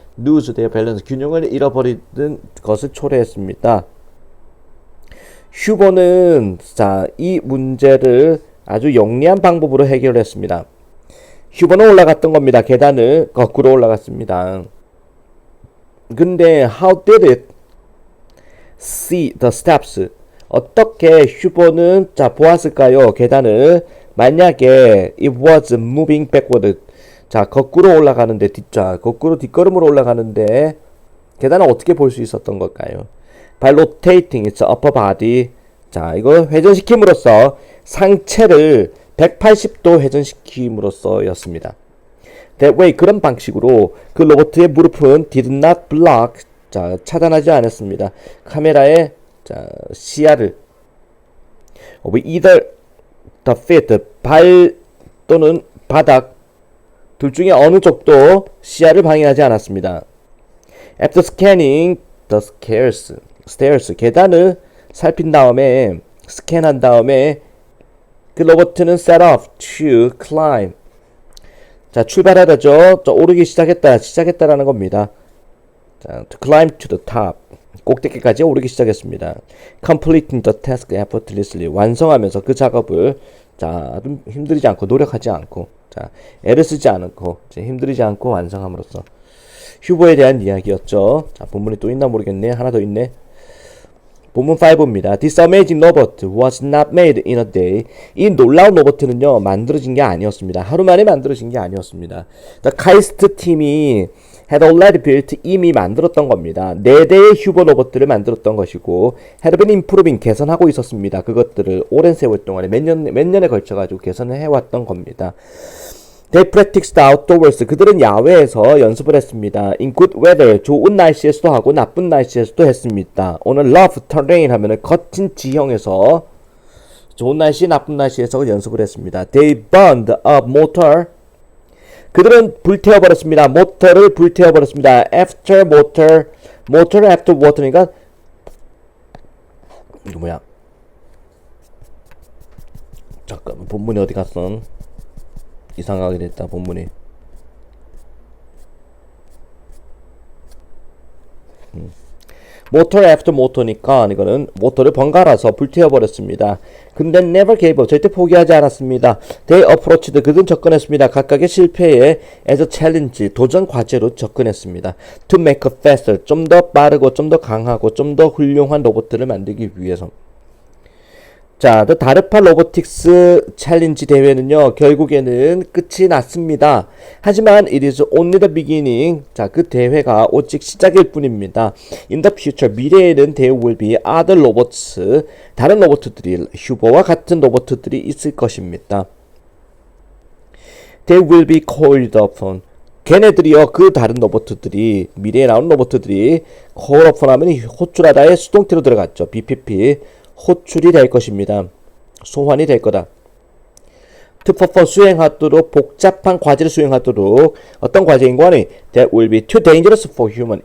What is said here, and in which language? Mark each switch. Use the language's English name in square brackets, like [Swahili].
[English] lose their balance, [Korean] 균형을 잃어버리는 것을 초래했습니다. 휴버는 자, 이 문제를 아주 영리한 방법으로 해결했습니다. 휴버는 올라갔던 겁니다. 계단을 거꾸로 올라갔습니다. 근데 [English] how did it see the steps? [Korean] 어떻게 휴버는 자, 보았을까요? 계단을. 만약에 [English] it was moving backward, [Korean] 자, 거꾸로 올라가는데, 거꾸로 뒷걸음으로 올라가는데 계단을 어떻게 볼 수 있었던 걸까요? [English] By rotating its upper body, [Korean] 자, 이거 회전시킴으로써 상체를 180도 회전시킴으로써였습니다. [English] That way, [Korean] 그런 방식으로 그 로봇의 무릎은 [English] did not block, [Korean] 자, 차단하지 않았습니다. 카메라의 자, 시야를 [English] of either the feet, [Korean] 발 또는 바닥 둘 중에 어느 쪽도 시야를 방해하지 않았습니다. [English] After scanning the stairs, [Korean] 계단을 살핀 다음에, 스캔한 다음에 그 로봇은 [English] set off to climb, [Korean] 자, 출발하다죠. 오르기 시작했다라는 겁니다. 자, [English] to climb to the top, [Korean] 꼭대기까지 오르기 시작했습니다. [English] Completing the task effortlessly, [Korean] 완성하면서 그 작업을 자, 좀 힘들이지 않고, 노력하지 않고, 자, 애를 쓰지 않고, 힘들이지 않고 완성함으로써. 휴버에 대한 이야기였죠. 자, 본문이 또 있나 모르겠네. 하나 더 있네. 본문 5입니다. [English] This amazing robot was not made in a day. [Korean] 이 놀라운 로봇은요, 만들어진 게 아니었습니다. 하루 만에 만들어진 게 아니었습니다. The 카이스트 팀이 [English] had already built, [Korean] 이미 만들었던 겁니다. 4대의 휴버 로봇들을 만들었던 것이고, [English] had been improving, [Korean] 개선하고 있었습니다. 그것들을 오랜 세월 동안에 몇 년에 걸쳐가지고 개선을 해왔던 겁니다. [English] They practiced outdoors, [Korean] 그들은 야외에서 연습을 했습니다. [English] In good weather, [Korean] 좋은 날씨에서도 하고 나쁜 날씨에서도 했습니다. 오늘 [English] rough terrain [Korean] 하면은 거친 지형에서, 좋은 날씨, 나쁜 날씨에서 연습을 했습니다. [English] They burned up motor, [Korean] 그들은 불태워버렸습니다. 모터를 불태워버렸습니다. [English] After motor, after water니까 [Korean] 이거 뭐야? 잠깐만, 본문이 어디 갔어? 이상하게 됐다, 본문이. 모터 애프터 모터니까 이거는 모터를 번갈아서 불태워버렸습니다. 근데 [English] never gave up, [Korean] 절대 포기하지 않았습니다. [English] They approached, [Korean] 그들은 접근했습니다. 각각의 실패에 [English] as a challenge, [Korean] 도전 과제로 접근했습니다. [English] To make a faster, [Korean] 좀 더 빠르고 좀 더 강하고 좀 더 훌륭한 로봇들을 만들기 위해서. 자, The 다르파 로보틱스 챌린지 대회는요, 결국에는 끝이 났습니다. 하지만 [English] it is only the beginning. [Korean] 자, 그 대회가 오직 시작일 뿐입니다. [English] In the future, [Korean] 미래에는 [English] there will be other robots, [Korean] 다른 로봇들이, 휴버와 같은 로봇들이 있을 것입니다. [English] They will be called upon. [Korean] 걔네들이요, 그 다른 로봇들이, 미래에 나온 로봇들이 [English] call upon [Korean] 하면 호출하다의 수동태로 들어갔죠. BPP. 호출이 될 것입니다. 소환이 될 거다. [English] To perform, [Korean] 수행하도록, 복잡한 과제를 수행하도록. 어떤 과제인 거니? [English] That will be too dangerous for human.